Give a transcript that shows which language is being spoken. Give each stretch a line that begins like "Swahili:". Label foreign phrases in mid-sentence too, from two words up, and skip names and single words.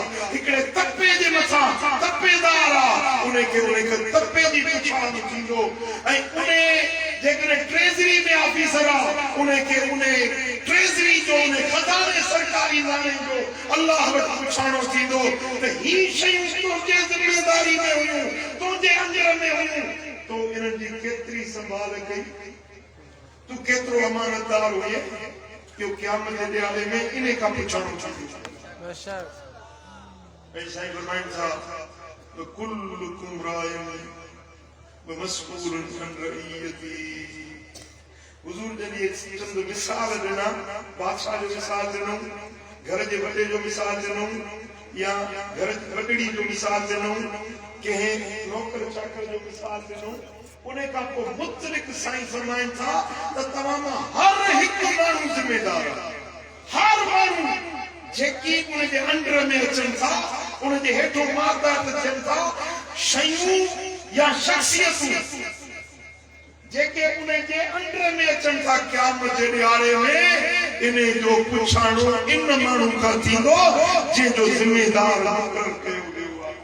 Sindhi: हिकिड़े तपे जे मथां तपेदार आहे उनखे तपे जी पुछाण थींदो ऐं उन जेकॾहिं ट्रेज़री में ऑफिसर आहे उनखे उन ट्रेज़री जो उन खज़ाने सरकारी नाले जो अल्लाह वटि पुछाणो थींदो त ही शयूं तुंहिंजे जिम्मेदारी में हुयूं तुंहिंजे अंजर में हुयूं तो इन्हनि जी केतिरी संभाल कई तू केतिरो अमानतदार हुए कि क़यामत जे ॾियारे में इन खां पुछाणो थींदो।
Arabic: साईं फरमाइनि था كلكم راع ومسؤول عن رعيته.
Sindhi: हुजूर जॾहिं चंद मिसाल ॾिना बादशाह जो मिसाल ॾिनो घर जे वॾे जो मिसाल ॾिनो या घर वॾड़ी जो मिसाल ॾिनो कंहिं नौकर चाकर जो मिसाल ॾिनो उन्हें का को मुतलिक साईं फरमाइन था त तमाम हर एक मानू जिम्मेदार हर मानू जेकी उन जे अंडर में अचन था उन जे हेठो मातहत थियन था शयूं या शख्सियतूं जेके उन जे अंडर में अचन था क़यामत जे ॾियारे में इने जो पुछाणो इन मानू का थींदो जे जो जिम्मेदार मुक़रर कयो वियो